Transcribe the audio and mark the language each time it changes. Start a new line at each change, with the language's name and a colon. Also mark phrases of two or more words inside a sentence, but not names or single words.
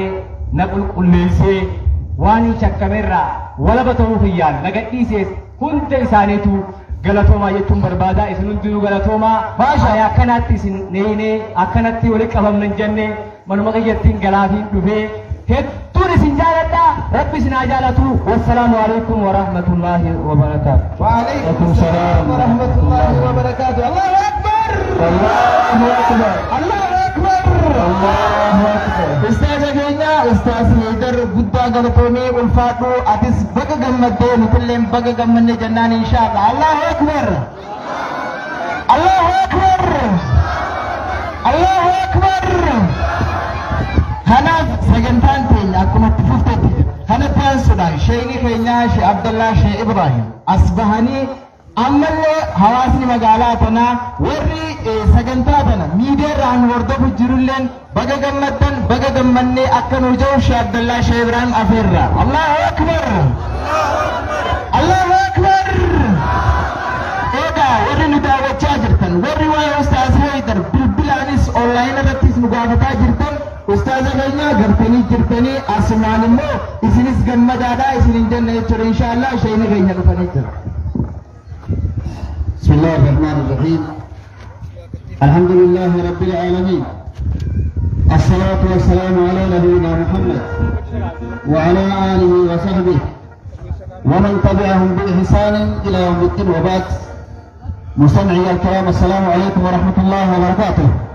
Oromo: na qulqulleessee waan hin shakkamerraa walaba ta'uu kiyyaan na gadhiisees hunda isaaniitu galatoomaa jechuun barbaada isin hundinuu galatoomaa baashaa akkanaatti isin neenee akkanatti walitti qabamnan jennee manuma kiyyattiin galaafiin dhufee hedduun isin jaaladha rabbi isin haa jaalatu
Arabic: والسلام عليكم ورحمة الله وبركاته. وعليكم السلام ورحمة الله وبركاته. الله أكبر. الله أكبر. الله أكبر. الله أكبر.
Oromo: Ustaaza keenya ustaaz Haydar guddaa galatoomee ulfaadhu atis baga gammaddee nutilleen baga gammanne jennaan inshaAllah.
Arabic: الله أكبر. الله أكبر. الله أكبر.
Oromo: Kanaaf sagantaan keenya akkuma itti fuftetti kanatti aansuudhaan sheekni keenya Sheekh Abdallah Sheekh Ibrahim as bahanii ammallee hawaasni magaalaa tanaa warri sagantaa tana miidiyaarraan hordofu jirulleen baga gammaddan baga gammannee akka nu jiru Sheekh Abdallah Sheekh Ibrahim afeerra.
Arabic: الله أكبر. الله أكبر.
Oromo: Egaa warri nu daawwachaa jirtan warri waa'ee ustaaz Haydar bilbilaanis onlaayinii irrattis nu gaafataa jirtan ustaaza keenya gartanii jirtanii asumaan immoo isinis gammadaadha isin hin jenne jechuudha inshaallah sheekni keenya dhufanii jira.
Arabic: بسم الله الرحمن الرحيم الحمد لله رب العالمين الصلاة والسلام على نبينا محمد وعلى آله وصحبه ومن تبعهم بإحسان إلى يوم الدين وبعد مستمعي الكرام السلام عليكم ورحمة الله وبركاته.